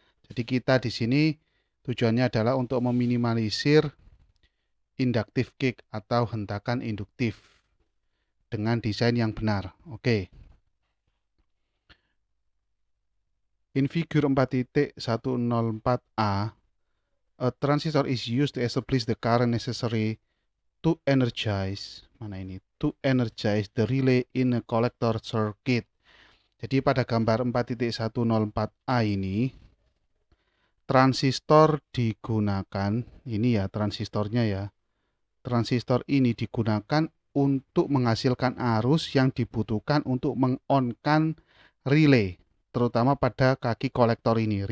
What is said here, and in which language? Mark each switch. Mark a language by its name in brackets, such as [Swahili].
[Indonesian] Jadi kita di sini tujuannya adalah untuk meminimalisir inductive kick atau hentakan induktif dengan desain yang benar. Oke. [English] In figure 4.104a, a transistor is used to establish the current necessary to energize the relay in a collector circuit. [Indonesian] Jadi pada gambar 4.104a ini transistor digunakan, ini ya transistornya ya. Transistor ini digunakan untuk menghasilkan arus yang dibutuhkan untuk meng-on-kan relay, terutama pada kaki kolektor ini.